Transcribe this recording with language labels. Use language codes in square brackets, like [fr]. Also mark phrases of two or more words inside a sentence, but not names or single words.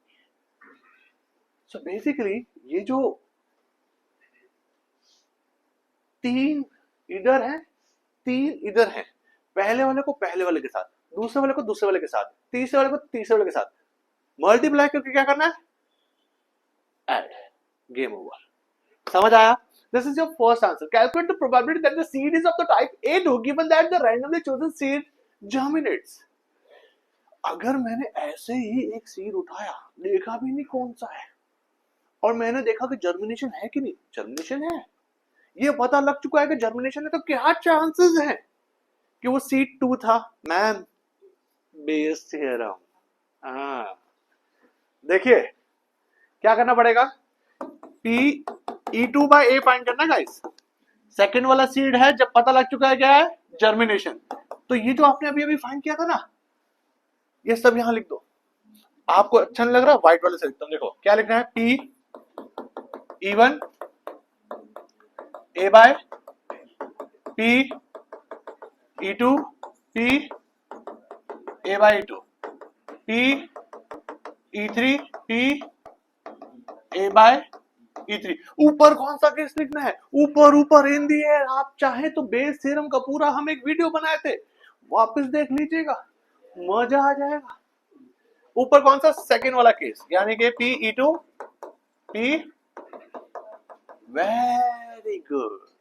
[en] so basically [hi] ये जो 3 इधर है, 3 इधर है, पहले वाले को पहले वाले के साथ, दूसरे वाले को दूसरे वाले के साथ, तीसरे वाले को तीसरे वाले के साथ मल्टीप्लाई करके क्या करना है? [en] Add. Game over. समझ आया? This is your first answer. Calculate the probability that the seed is of the type A2 given that the randomly chosen seed germinates. [hi] अगर मैंने ऐसे ही एक सीड उठाया, देखा भी नहीं कौन सा है, और मैंने देखा कि जर्मिनेशन है कि नहीं, जर्मिनेशन है, ये पता लग चुका है कि जर्मिनेशन है, तो क्या चांसेस हैं कि वो सीड 2 था? मैम, [en] Bayes theorem. [hi] हाँ, देखिए क्या करना पड़ेगा, [en] P E2 by A find करना guys. [hi] सेकंड वाला सीड है, जब पता लग चुका है क्या है, जर्मिनेशन, तो ये जो आपने अभी अभी फाइंड किया था ना, ये सब यहां लिख दो। आपको अच्छा नहीं लग रहा, व्हाइट वाले से लिखता हूं। देखो क्या लिखना है, [en] P E1 A by P E2 P A by E2 P E3 P A by E3। [hi] ऊपर कौन सा केस लिखना है, ऊपर ऊपर इन दी है। आप चाहे तो [en] Bayes theorem [hi] का पूरा हम एक वीडियो बनाए थे, वापस देख लीजिएगा, मजा आ जाएगा। ऊपर कौन सा, सेकंड वाला केस, यानी कि P E2 P। [en] Very good.